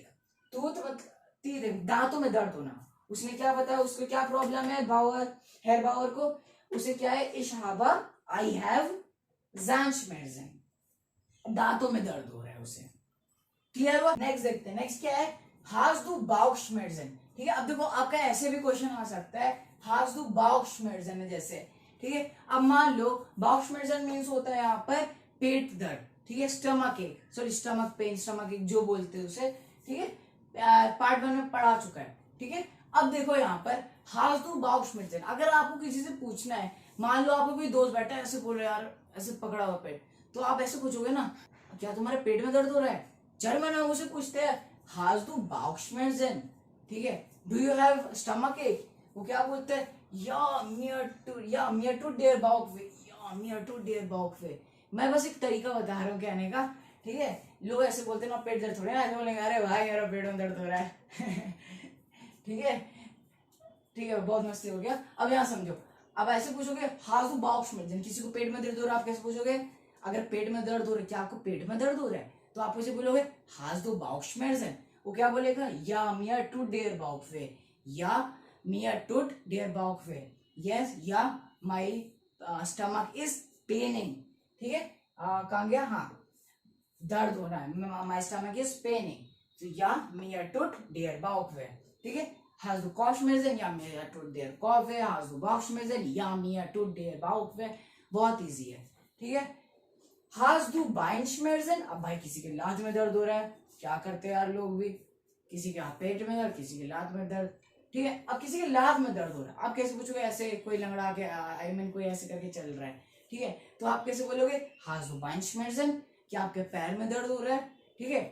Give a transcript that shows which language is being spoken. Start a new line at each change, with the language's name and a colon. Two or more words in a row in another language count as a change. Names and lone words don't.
Hindi: टूथ मतलब दांतों में दर्द होना। उसने क्या बताया, उसको क्या प्रॉब्लम है? बाउअर, हेयर बाउअर को, उसे क्या है? इशाबा,
English: I have
Hindi: ज़ांचमेर्ज़न, दांतों में दर्द हो रहा है उसे। क्लियर हुआ? नेक्स्ट देखते हैं, नेक्स्ट क्या है?
German: Hast du Bauchschmerzen?
Hindi: ठीक है, अब देखो आपका ऐसे भी क्वेश्चन आ सकता है,
German: Hast du Bauchschmerzen
Hindi: जैसे, ठीक है। अब मान लो Bauchschmerzen मीन्स होता है यहाँ पर पेट दर्द, ठीक है,
English: stomach ache, sorry stomach pain, stomach ache
Hindi: जो बोलते हैं उसे, ठीक है, पार्ट 1 में पढ़ा चुका है, ठीक है। अब देखो यहाँ पर
German: Hast du Bauchschmerzen,
Hindi: अगर आपको किसी से पूछना है, मान लो आपको कोई दोस्त बैठा है ऐसे बोल रहे यार ऐसे पकड़ा हुआ पेट, तो आप ऐसे पूछोगे ना, क्या तुम्हारे पेट में दर्द हो रहा है? जर्मन में उसे पूछते हैं
German: Hast du Bauchschmerzen,
Hindi: ठीक है,
English: do you have stomach ache,
Hindi: वो क्या बोलते हैं, या
German: mir tut der Bauch weh,
Hindi: या
German: mir tut der Bauch weh।
Hindi: मैं बस एक तरीका बता रहा हूँ कहने का, ठीक है। लोग ऐसे बोलते हैं ना पेट दर्द हो रहा है, ऐसे बोलेंगे अरे भाई मेरा पेट में दर्द हो रहा है ठीक है, ठीक है, बहुत मस्ती हो गया। अब यहाँ समझो, अब ऐसे पूछोगे
German: Hast du Bauchschmerzen,
Hindi: किसी को पेट में दर्द हो रहा है, आप कैसे पूछोगे? अगर पेट में दर्द हो रहा है, क्या आपको पेट में दर्द हो रहा है, तो आप उसे बोलोगे
German: Hast du Bauchschmerzen,
Hindi: वो क्या बोलेगा,
German: या mir tut der Bauch weh, या mir tut der Bauch weh,
English: yes, या my stomach is paining,
Hindi: ठीक है, कहाँ गया, हाँ, दर्द हो रहा है,
English: my stomach is paining,
German: तो या mir tut der Bauch weh,
Hindi: ठीक है।
German: Hast du Kopfschmerzen, या mir tut der Kopf weh, Hast du Bauchschmerzen, या mir tut der Bauch weh,
Hindi: बहुत इजी है, ठीक है।
German: Hast du Beinschmerzen,
Hindi: अब भाई किसी के लात में दर्द हो रहा है, क्या करते हैं यार लोग भी, किसी के पेट में दर्द, किसी के लात में दर्द, ठीक है। अब किसी के लात में दर्द हो रहा है, आप कैसे पूछोगे, ऐसे कोई लंगड़ा के
English: I mean
Hindi: कोई ऐसे करके चल रहा है, ठीक है, तो आप कैसे बोलोगे
German: Hast du Beinschmerzen,
Hindi: क्या आपके पैर में दर्द हो रहा है, ठीक है।